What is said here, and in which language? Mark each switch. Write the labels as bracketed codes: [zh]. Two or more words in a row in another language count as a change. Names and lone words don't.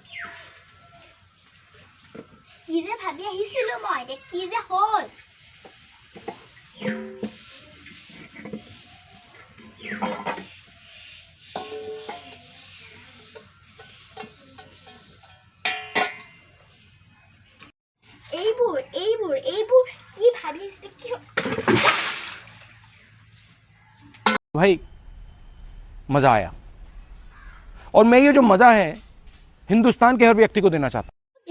[as] কি যে ভাবি আহিছিলো মই এতিয়া কি যে হ'ল এইবোৰ কি ভাবি আহিছিলো কি [hi] भाई मज़ा आया और मैं ये जो मज़ा है हिंदुस्तान के हर व्यक्ति को देना चाहता हूँ।